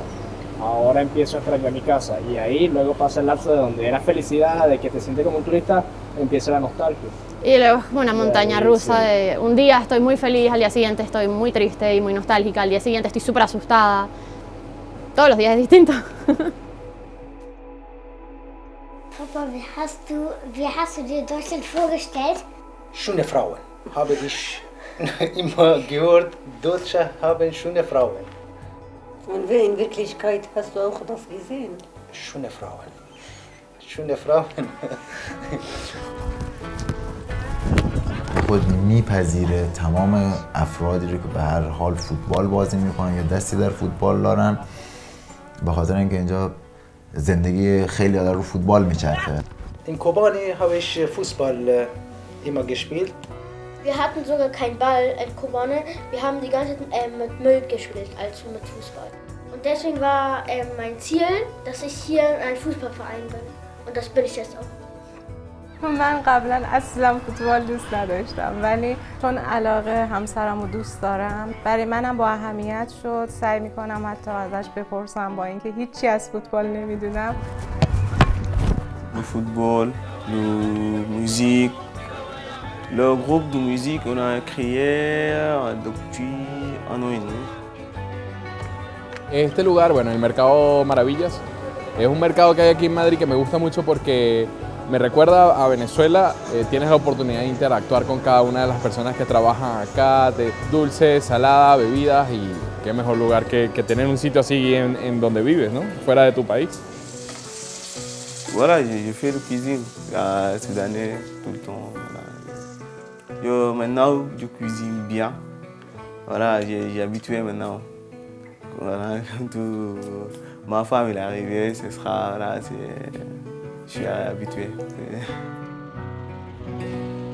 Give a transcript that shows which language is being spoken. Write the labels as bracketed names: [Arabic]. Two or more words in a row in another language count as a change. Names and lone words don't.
[Spanish] Ahora empiezo a extrañar mi casa y ahí luego pasa el lapso de donde era felicidad, de que te sientes como un turista, empieza la nostalgia. Y luego es como una montaña rusa de un día estoy muy feliz, al día siguiente estoy muy triste y muy nostálgica, al día siguiente estoy súper asustada. Todos los días es distinto. [German] Papa, wie hast du dir Deutschland vorgestellt? Schöne Frauen. Habe ich immer gehört, Deutsche haben schöne Frauen. Und in Wirklichkeit hast du auch das gesehen? Schöne Frauen. Schöne Frauen. [Persian] خود میپذیره تمام افرادی رو که به هر حال فوتبال بازی میکنن یا دستی در فوتبال دارن به خاطر اینکه اینجا زندگی خیلی رو فوتبال میچرخه. [German] In Kobani habe ich Fußball immer gespielt. Wir hatten sogar keinen Ball in Kobane, wir haben die ganze Zeit mit Müll gespielt, also mit Fußball. Und deswegen war mein Ziel, dass ich hier in einem Fußballverein bin. Und das bin ich jetzt auch. [Persian] من قبلا اصلا فوتبال دوست نداشتم ولی چون علاقه همسرم رو دوست دارم برای منم با اهمیت شد. سعی میکنم حتی ازش بپرسم با اینکه هیچی از فوتبال نمیدونم. [French] Le football, de musique. Le groupe de musique, on a créé depuis un an y demi. [Spanish] Este lugar, bueno, el Mercado Maravillas, es un mercado que hay aquí en Madrid que me gusta mucho porque me recuerda a Venezuela. Tienes la oportunidad de interactuar con cada una de las personas que trabajan acá, de dulces, salada, bebidas, y qué mejor lugar que tener un sitio así en donde vives, ¿no? Fuera de tu país. [French] Voilà, je fais le cuisine ces années, tout le temps. Voilà. Maintenant, je cuisine bien. Voilà, j'ai habitué maintenant. Voilà, quand ma femme est arrivée, ce sera là, je suis habitué.